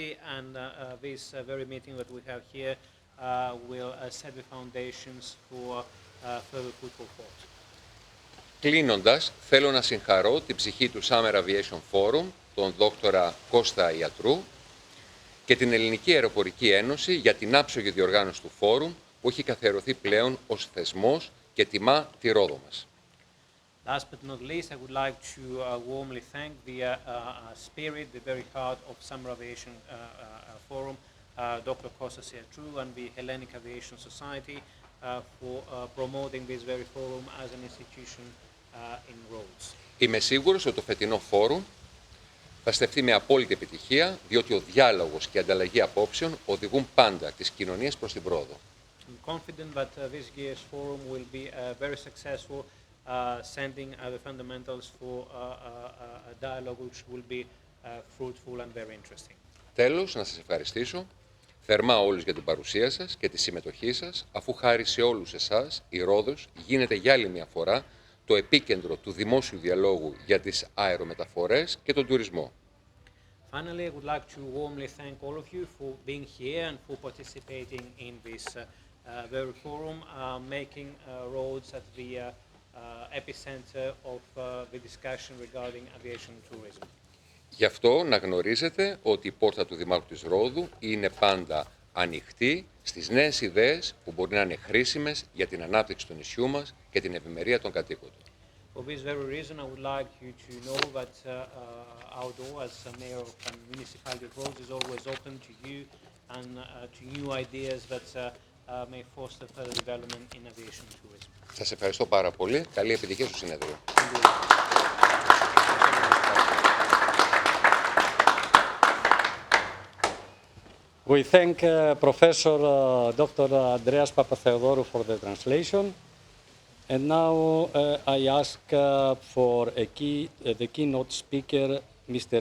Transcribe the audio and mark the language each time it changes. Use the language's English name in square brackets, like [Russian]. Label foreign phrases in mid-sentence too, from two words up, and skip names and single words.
[English] And this very meeting that we have here will set the foundations for further food for thought. [Greek] Κλείνοντας, θέλω να συγχαρώ την ψυχή του Summer Aviation Forum, τον δόκτορα Κώστα Ιατρού και την Ελληνική Αεροπορική Ένωση για την άψογη διοργάνωση του φόρουμ που έχει καθιερωθεί πλέον ως θεσμός και τιμά τη Ρόδο μας. [English] Last but not least, I would like to warmly thank the spirit, the very heart of Summer Aviation Forum, Dr. Kostas Iatrou and the Hellenic Aviation Society for promoting this very forum as an institution in Rhodes. [Greek] Είμαι σίγουρος ότι το φετινό φόρουμ θα στεφθεί με απόλυτη επιτυχία, διότι ο διάλογος και η ανταλλαγή απόψεων οδηγούν πάντα τις κοινωνίες προς την πρόοδο. [English] I'm confident that this year's forum will be very successful, sending the fundamentals for a dialogue which will be fruitful and very interesting. [Greek] Τέλος, να σας ευχαριστήσω θερμά όλους για την παρουσία σας και τη συμμετοχή σας, αφού χάρη σε όλους εσάς η Ρόδος γίνεται για άλλη μια φορά το επίκεντρο του δημόσιου διαλόγου για τις αερομεταφορές και τον τουρισμό. [English] Finally, I would like to warmly thank all of you for being here and for participating in this very forum, making Rhodes at the epicenter of the discussion regarding aviation and tourism. [Greek] Γι' αυτό να γνωρίζετε ότι η πόρτα του Δημάρχου της Ρόδου είναι πάντα ανοιχτή στις νέες ιδέες που μπορεί να είναι χρήσιμες για την ανάπτυξη του νησιού μας και την ευημερία των κατοίκων του. [English] For this very reason, I would like you to know that our door as mayor of the municipality of Rhodes is always open to you and to new ideas that may foster further development in aviation tourism. [Greek] Σας ευχαριστώ πάρα πολύ. Καλή επιτυχία στο συνέδριο. [English] We thank Professor Dr. Andreas Papatheodorou for the translation. And now I ask for the keynote speaker, Mr.